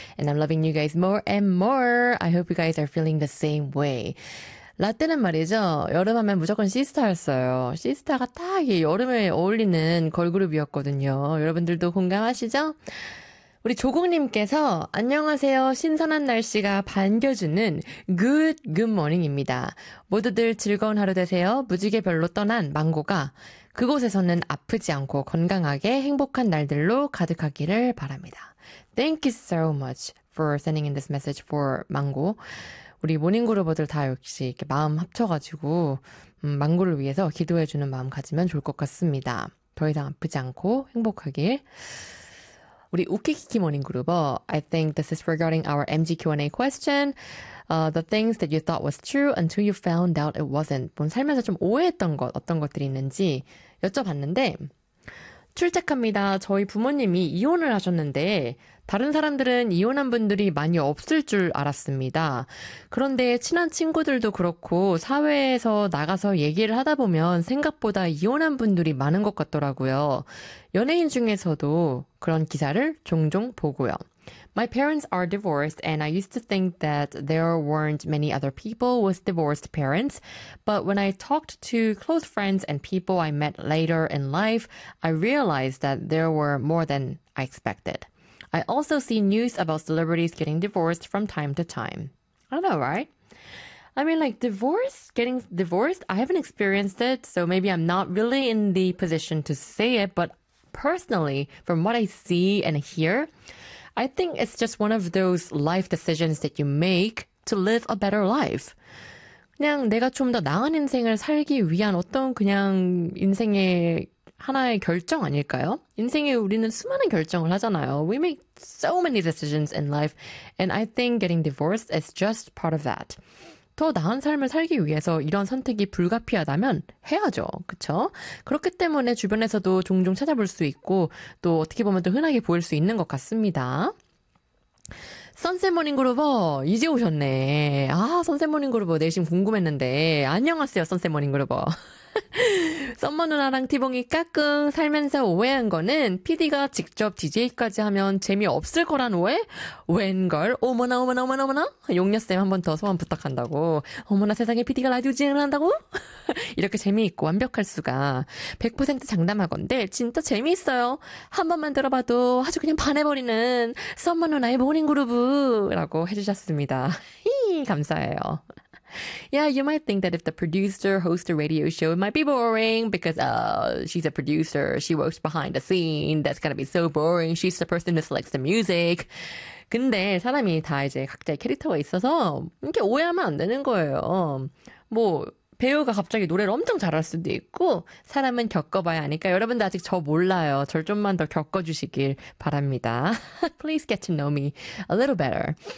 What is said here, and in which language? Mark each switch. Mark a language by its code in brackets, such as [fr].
[en] And I'm loving you guys more and more. I hope you guys are feeling the same way. [ko] 라떼는 말이죠. 여름하면 무조건 시스타였어요. 시스타가 딱 여름에 어울리는 걸그룹이었거든요. 여러분들도 공감하시죠? 우리 조국님께서 안녕하세요. 신선한 날씨가 반겨주는 굿모닝입니다. 모두들 즐거운 하루 되세요. 무지개 별로 떠난 망고가 그곳에서는 아프지 않고 건강하게 행복한 날들로 가득하기를 바랍니다. Thank you so much for sending in this message for 망고. 우리 모닝그룹들 다 역시 이렇게 마음 합쳐가지고 망고를 위해서 기도해주는 마음 가지면 좋을 것 같습니다. 더 이상 아프지 않고 행복하길. 우리 우키키키 모닝그룹어, [en] I think this is regarding our MG Q&A question. The things that you thought was true until you found out it wasn't. [ko] 뭔 살면서 좀 오해했던 것, 어떤 것들이 있는지 여쭤봤는데 출첵합니다. 저희 부모님이 이혼을 하셨는데 다른 사람들은 이혼한 분들이 많이 없을 줄 알았습니다. 그런데 친한 친구들도 그렇고 사회에서 나가서 얘기를 하다 보면 생각보다 이혼한 분들이 많은 것 같더라고요. 연예인 중에서도 그런 기사를 종종 보고요. [en] My parents are divorced and I used to think that there weren't many other people with divorced parents. But when I talked to close friends and people I met later in life, I realized that there were more than I expected. I also see news about celebrities getting divorced from time to time. I don't know, right? I mean, like, divorce, getting divorced, I haven't experienced it, so maybe I'm not really in the position to say it, but personally, from what I see and hear, I think it's just one of those life decisions that you make to live a better life. [ko] 그냥 내가 좀 더 나은 인생을 살기 위한 어떤 그냥 인생의 하나의 결정 아닐까요? 인생에 우리는 수많은 결정을 하잖아요. [en] We make so many decisions in life, and I think getting divorced is just part of that. [ko] 더 나은 삶을 살기 위해서 이런 선택이 불가피하다면 해야죠. 그쵸? 그렇기 때문에 주변에서도 종종 찾아볼 수 있고 또 어떻게 보면 또 흔하게 보일 수 있는 것 같습니다. 선셋 모닝그룹어 이제 오셨네. 아 선셋 모닝그룹어 내심 궁금했는데 안녕하세요 선셋 모닝그룹어. 썸머 누나랑 티봉이 까꿍 살면서 오해한 거는 PD가 직접 DJ까지 하면 재미없을 거란 오해? 웬걸? 어머나 어머나 어머나 어머나? 용녀쌤 한 번 더 소원 부탁한다고. 어머나 세상에 PD가 라디오 진행을 한다고? 이렇게 재미있고 완벽할 수가. 100% 장담하건데 진짜 재미있어요. 한 번만 들어봐도 아주 그냥 반해버리는 썸머 누나의 모닝그루브 라고 해주셨습니다. 감사해요. [en] Yeah, you might think that if the producer hosts a radio show, it might be boring because she's a producer. She works behind the scene. That's gonna be so boring. She's the person that selects the music. [ko] 근데 사람이 다 이제 각자의 캐릭터가 있어서 이렇게 오해하면 안 되는 거예요. 뭐 배우가 갑자기 노래를 엄청 잘할 수도 있고 사람은 겪어봐야 하니까 여러분도 아직 저 몰라요. 절 좀만 더 겪어주시길 바랍니다. [en] Please get to know me a little better.